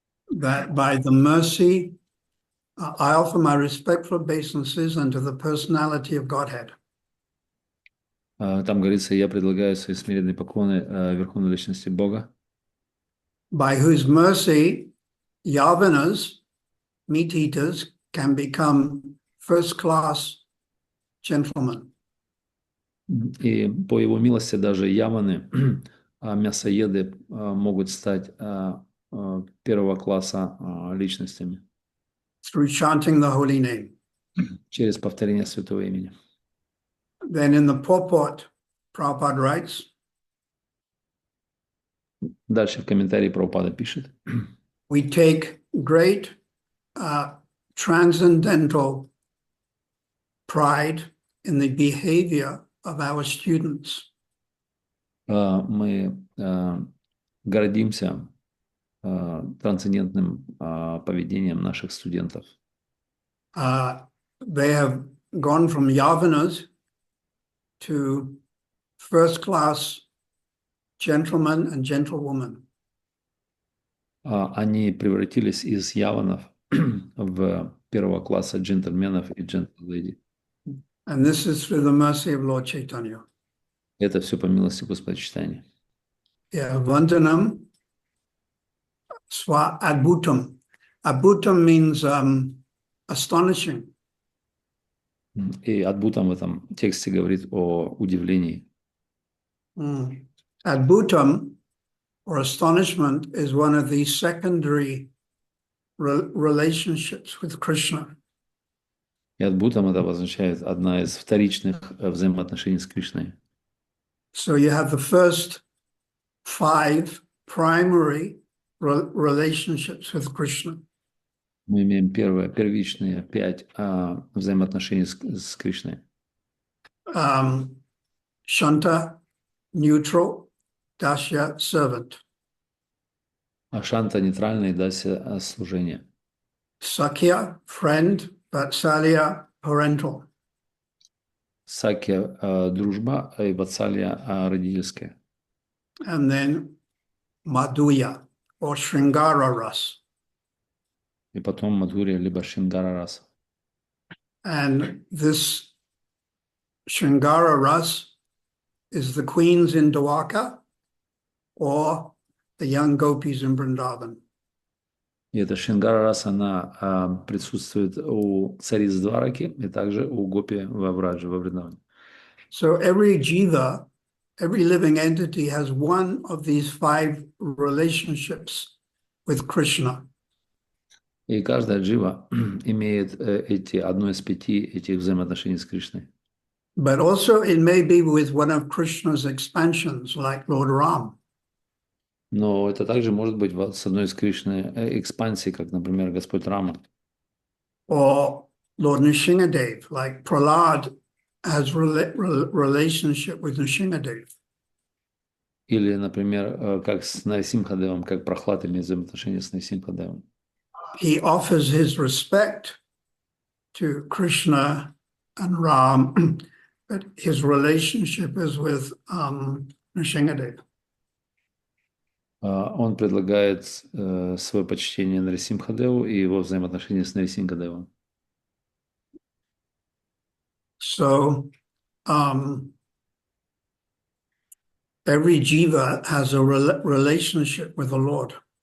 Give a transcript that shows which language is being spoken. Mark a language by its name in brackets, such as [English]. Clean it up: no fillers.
[English] That by the mercy, I offer my respectful obeisances unto the personality of Godhead. [Russian] Там говорится, я предлагаю свои смиренные поклоны Верховной Личности Бога. [English] By whose mercy, Yavanas, meat eaters, can become first-class gentlemen. [Russian] И по его милости даже яваны, мясоеды, могут стать первого класса личностями. [English] Through chanting the holy name. [Russian] Через повторение святого имени. [English] Then in the purport, Prabhupada writes, [Russian] Дальше в комментарии Прабхупада пишет. [English] we take great transcendental pride in the behavior of our students. [Russian] Мы гордимся трансцендентным поведением наших студентов. [English] They have gone from Yavanas to first-class gentlemen and gentlewomen. [Russian] Они превратились из яванов в первого класса джентльменов и джентльледи. [English] And this is through the mercy of Lord Chaitanya. [Russian] Это все по милости Господа Читания. [Sanskrit] Yeah, Vandanam Swa Adbhutam. [English] Adbhutam means astonishing. [Russian] И Адбутам в этом тексте говорит о удивлении. [English] Adbhutam, or astonishment, is one of the secondary relationships with Krishna. [Russian] И Адбутам это обозначает одна из вторичных взаимоотношений с Кришной. [English] So you have the first 5 primary relationships with Krishna. [Russian] Мы имеем первичные 5 взаимоотношений с Кришной. [English] Shanta, neutral, dasya, servant. [Russian] Ашанта нейтральный, дася служение. [English] Sakya, friend, vatsalya, parental. [Russian] Сакья дружба и ватсалья родительская. [English] And then madhuya, or shringara ras. [Russian] И потом мадхурия либо шингара раса. [English] And this shringara ras is the queens in Dwarka or the young gopis in Vrindavan. [Russian] И эта шингара раса, она присутствует у цариц Двараки и также у гопи во Враджи, во Вриндаване. [English] So every jiva, every living entity has one of these 5 relationships with Krishna. [Russian] И каждая джива имеет одно из 5 этих взаимоотношений с Кришной. [English] But also it may be with one of Krishna's expansions, like Lord Ram. [Russian] Но это также может быть с одной из Кришны экспансий, как, например, Господь Рама. [English] Or Lord Nrsimhadev, like Prahlad has relationship with Nrsimhadev. [Russian] Или, например, как с Нарисимхадевом, как Прохлад имеет взаимоотношения с Нарисимхадевом. [English] He offers his respect to Krishna and Ram, but his relationship is with Nrsimhadev. [Russian] Он предлагает свое почтение Нарисимхадеву и его взаимоотношения с Нарисимхадевом. [English] So every jiva has a relationship with the Lord.